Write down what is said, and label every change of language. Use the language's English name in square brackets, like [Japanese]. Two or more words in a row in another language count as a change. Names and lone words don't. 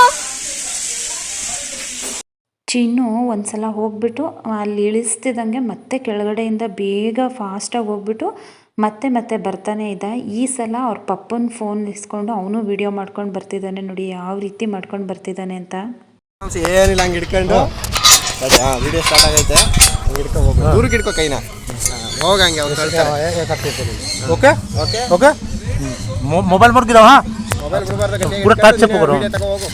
[Kannada] ಚಿನ್ನು ಒಂದ್ಸಲ ಹೋಗ್ಬಿಟ್ಟು ಅಲ್ಲಿ ಇಳಿಸ್ತಿದ್ದಂಗೆ ಮತ್ತೆ ಕೆಳಗಡೆಯಿಂದ ಬೇಗ ಫಾಸ್ಟಾಗಿ ಹೋಗ್ಬಿಟ್ಟು ಮತ್ತೆ ಬರ್ತಾನೆ ಇದ್ದ. ಈ ಸಲ ಅವ್ರ ಪಪ್ಪನ ಫೋನ್ ಇಸ್ಕೊಂಡು ಅವನು ವಿಡಿಯೋ ಮಾಡ್ಕೊಂಡು ಬರ್ತಿದ್ದಾನೆ ನೋಡಿ, ಯಾವ ರೀತಿ ಮಾಡ್ಕೊಂಡು ಬರ್ತಿದ್ದಾನೆ ಅಂತ. ಏನಿಲ್ಲ, ಹಂಗೆ ಹಿಡ್ಕೊಂಡು [English] video start [Kannada] ಆಗೈತೆ. ಹಂಗೆ ಹಿಡ್ಕೊಂಡು ಹೋಗು, ದೂರಕ್ಕೆ ಹಿಡ್ಕೊ ಕೈನ, ಹೋಗಂಗೆ ಅವ್ನು ಕಳ್ತಾರೆ. [English] ok ok ok mobile [Hindi] मत गिराओ. हाँ, [Kannada] ಮೊಬೈಲ್ ಬಿಡಬಾರ್ದು, [Hindi] पूरा टच से पकड़ो. [Kannada] ವಿಡಿಯೋ ತಗೋ ಹೋಗು.